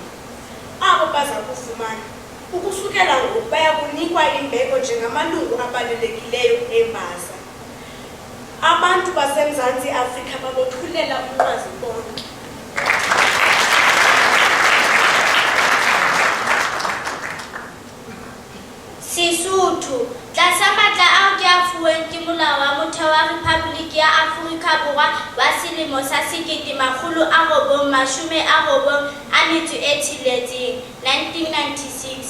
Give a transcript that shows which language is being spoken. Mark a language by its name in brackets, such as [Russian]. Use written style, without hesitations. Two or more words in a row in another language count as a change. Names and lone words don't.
[Xhosa] Abo baza kufumana ukusukela ngoku baya kunikwa imbeko njengamalungu abalulekileyo embasa. Abantu baseMzantsi Afrika babothulela umnqwazi bonke. [Southern Sotho] Sesotho, tlasa matla ao ke a fuweng ke Molao wa Motheo wa Rephaboliki ya Afrika Borwa wa selemo sa 1996, 1996.